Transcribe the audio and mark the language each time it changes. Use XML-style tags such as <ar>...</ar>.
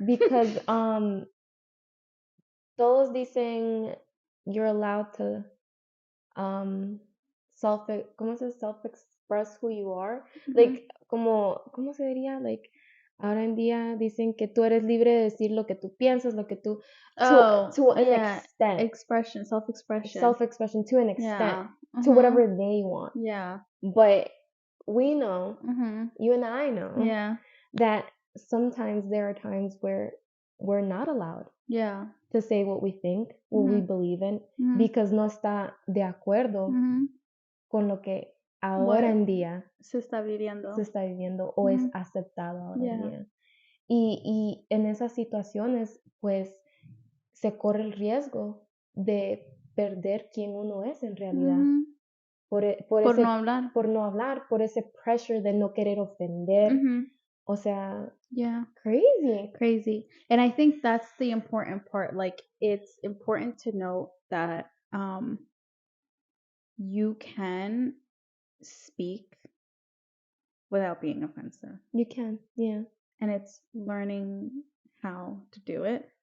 <en>Because</en> <es>todos dicen</es> <en>you're allowed to</en> <es>¿cómo se</es> <en>self-express who you are? Like,</en> <es>¿cómo se diría?</es> <en>Like,</en> <es>ahora en día dicen que tú eres libre de decir lo que tú piensas, lo que tú,</es> <en>to an extent. Expression, self-expression. Self-expression to an extent. Yeah. To whatever they want. Yeah. But we know, you and I know, Yeah. that sometimes there are times where we're not allowed Yeah. to say what we think, what we believe in, because</en> <es>no está de acuerdo con lo que ahora en día se está viviendo o es aceptado ahora en día. Y en esas situaciones, pues, se corre el riesgo de perder quién uno es en realidad. Por no hablar, por ese pressure de no querer ofender. O sea,</es> <en>yeah, crazy. And I think that's the important part. Like, it's important to note that you can speak without being offensive. You can, yeah. And it's learning how to do it.</en>